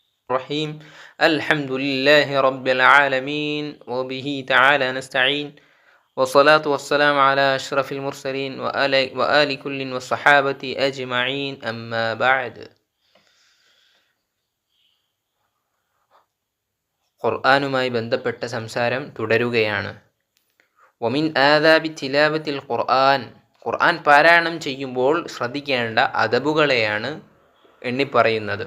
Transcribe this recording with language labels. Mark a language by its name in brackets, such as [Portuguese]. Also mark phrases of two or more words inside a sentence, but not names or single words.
[Arabic] الرحيم الحمد لله رب العالمين وبه تعالى نستعين والصلاة والسلام على أشرف المرسلين وآل كل والصحابة أجمعين أما بعد. [Malayalam] ഖുർആനുമായി ബന്ധപ്പെട്ട സംസാരം തുടരുകയാണ്. [Arabic] ومن آداب تلاوة [Malayalam] ഖുർആൻ പാരായണം ചെയ്യുമ്പോൾ ശ്രദ്ധിക്കേണ്ട അദബുകളെയാണ് എണ്ണിപ്പറയുന്നത്.